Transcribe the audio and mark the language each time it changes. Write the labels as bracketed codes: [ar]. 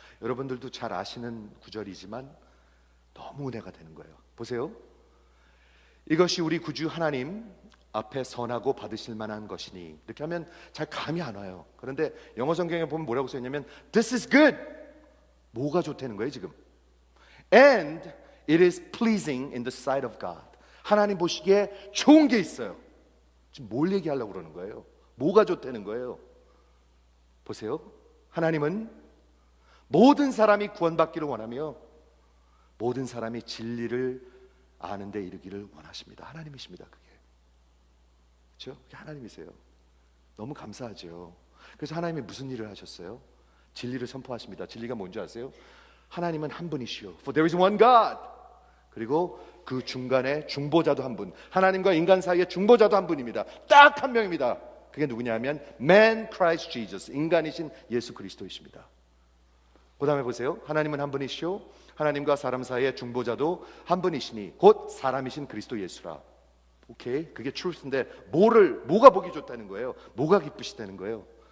[ko] 여러분들도 잘 아시는 구절이지만 너무 은혜가 되는 거예요. 보세요. 이것이 우리 구주 하나님 앞에 선하고 받으실 만한 것이니. 이렇게 하면 잘 감이 안 와요. 그런데 영어 성경에 보면 뭐라고 써있냐면 [en] This is good. [ko] 뭐가 좋다는 거예요 지금. [en] And it is pleasing in the sight of God. [ko] 하나님 보시기에 좋은 게 있어요. 지금 뭘 얘기하려고 그러는 거예요? 뭐가 좋다는 거예요? 보세요. 하나님은 모든 사람이 구원받기를 원하며 모든 사람이 진리를 아는 데 이르기를 원하십니다. 하나님이십니다. 그게. 그렇죠? 그게 하나님이세요. 너무 감사하죠. 그래서 하나님이 무슨 일을 하셨어요? 진리를 선포하십니다. 진리가 뭔지 아세요? 하나님은 한 분이시오. [en] For there is one God. [ko] 그리고 그 중간에 중보자도 한 분. 하나님과 인간 사이에 중보자도 한 분입니다. 딱 한 명입니다. 그게 누구냐면 [en] Man Christ Jesus. [ko] 인간이신 예수 그리스도이십니다. 그 다음에 보세요. 하나님은 한 분이시오. 하나님과 사람 사이의 중보자도 한 분이시니 곧 사람이신 그리스도 예수라. 오케이, 그게 truth인데 뭐가 보기 좋다는 거예요? 뭐가 기쁘시다는 거예요?